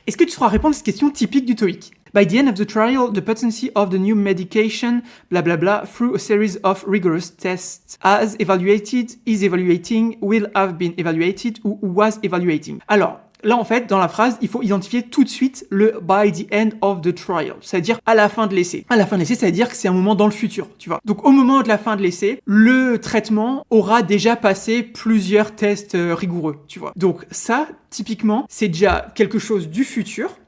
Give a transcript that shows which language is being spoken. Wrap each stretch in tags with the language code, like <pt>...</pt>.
<fr>Est-ce que tu sauras répondre à cette question typique du TOEIC?</fr> <en>By the end of the trial, the potency of the new medication, blah blah blah, through a series of rigorous tests, as evaluated, is evaluating, will have been evaluated, ou was evaluating.</en> <fr>Alors, là, en fait, dans la phrase, il faut identifier tout de suite le</fr> <en>by the end of the trial,</en> <fr>c'est-à-dire à la fin de l'essai. À la fin de l'essai, ça veut dire que c'est un moment dans le futur, tu vois. Donc, au moment de la fin de l'essai, le traitement aura déjà passé plusieurs tests rigoureux, tu vois. Donc, ça, typiquement, c'est déjà quelque chose du futur.</fr>